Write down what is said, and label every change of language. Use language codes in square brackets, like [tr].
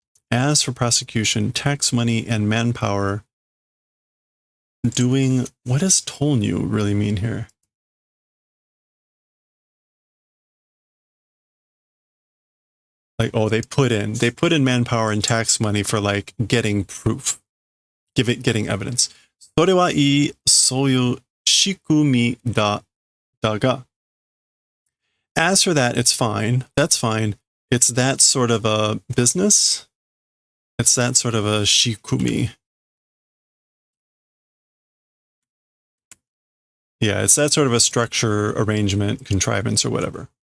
[en] As for prosecution, tax money and manpower doing, what does tōnyū really mean here? Like, oh, they put in manpower and tax money for like getting proof, getting evidence. [ja] それはいい、そういう仕組みだが. [en] As for that, it's fine. That's fine. It's that sort of a business. It's that sort of a shikumi. Yeah, it's that sort of a structure, arrangement, contrivance, or whatever.